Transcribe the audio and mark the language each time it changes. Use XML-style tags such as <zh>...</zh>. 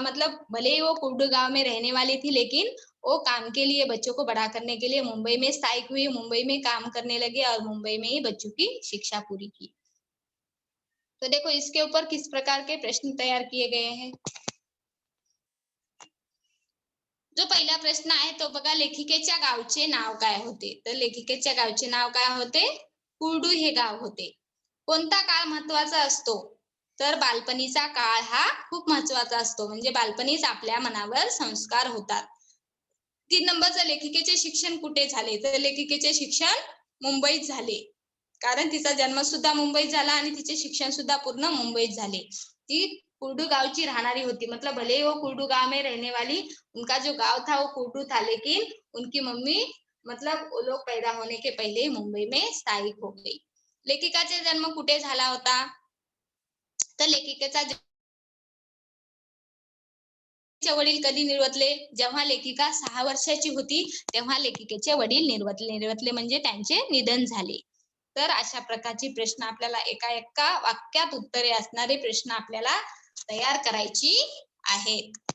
<hi>मतलब भले ही वो कुर्डू गांव में रहने वाली थी, लेकिन वो काम के लिए बच्चों को बड़ा करने के लिए मुंबई में स्थायिक हुई, मुंबई में काम करने लगे और मुंबई में ही बच्चों की शिक्षा पूरी की। तो देखो इसके ऊपर किस प्रकार के प्रश्न तैयार किए गए हैं।</hi> <mr>जो पहिला प्रश्न आहे तो बघा, लेखिकेच्या गावचे नाव काय होते? तर लेखिकेच्या गावचे नाव काय होते? कुर्डू हे गाव होते. कोणता काळ महत्वाचा असतो? तर बालपणीचा काळ हा खूप महत्वाचा असतो. म्हणजे बालपणीच आपल्या मनावर संस्कार होतात. 3 नंबरचं, लेखिकेचे शिक्षण कुठे झाले? तर लेखिकेचे शिक्षण मुंबईत झाले. कारण तिचा जन्म सुद्धा मुंबईत झाला आणि तिचे शिक्षण सुद्धा पूर्ण मुंबईत झाले. ती कुर्डू गावची राहणारी होती.</mr> <hi>मतलब भले ही वो कुर्डू गाव में रहने वाली, उनका जो गांव था वो कुर्डू था, लेकिन उनकी मम्मी मतलब वो लोग पैदा होने के पहले ही मुंबई में स्थायिक हो गई.</hi> <mr>लेखिकाचा जन्म कुठे झाला होता? तर लेखिकेचा वडील कधी निर्वतले? जेव्हा लेखिका 6 वर्षाची होती तेव्हा लेखिकेचे वडील निर्वतले म्हणजे त्यांचे निधन झाले. तर अशा प्रकारचे प्रश्न आपल्याला एका वाक्यात उत्तरे असणारे प्रश्न आपल्याला तयार करायची आहेत.</mr>